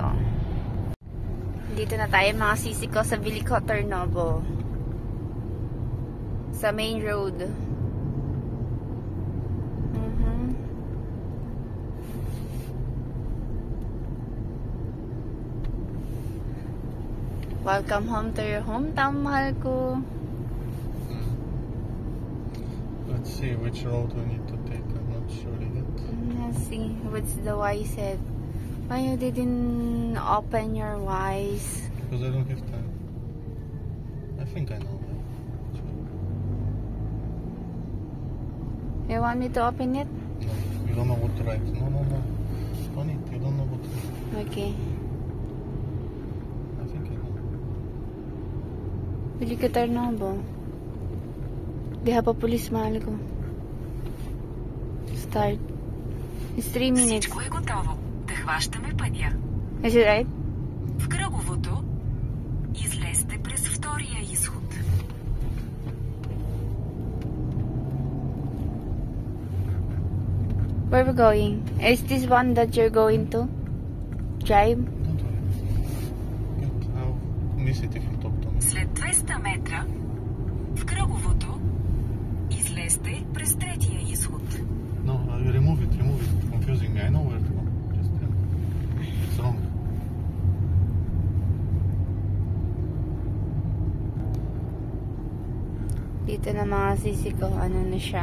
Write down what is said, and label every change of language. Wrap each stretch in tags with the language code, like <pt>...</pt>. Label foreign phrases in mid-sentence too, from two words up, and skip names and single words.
<tl>Dito na tayo mga sisi ko sa Bilico Turnabo.</tl> <en>Sa main road. Welcome home to your hometown,</en> <tl>mahal ko.</tl> <en>Let's see which road we need to take. I'm not sure yet. Let's see what's the Y said. Why you didn't open your Ys? Because I don't have time. I think I know. You want me to open it? No, you don't know what to write. No. On it, you don't know what to write. Okay. I think I know.</en> <ceb>Bilico Turnabo. Diha pa pulis, mahal ko.</ceb> <en>Start. It's 3 minutes.</en> <bg>Всичко е готово. Да хващаме пътя.</bg> <en>Is it right?</en> <bg>В кръговото излезте през втория изход.</bg> <en>Where we going? Is this one that you're going to? Drive? Don't worry. I'll miss it if you talk to me.</en> <bg>След 200 метра в кръговото излезте през третия изход.</bg> <en>No, remove it. Confusing me. I know where to go. Just it's wrong.</en> <tl>Dito na mga sisi ko, ano na siya.</tl>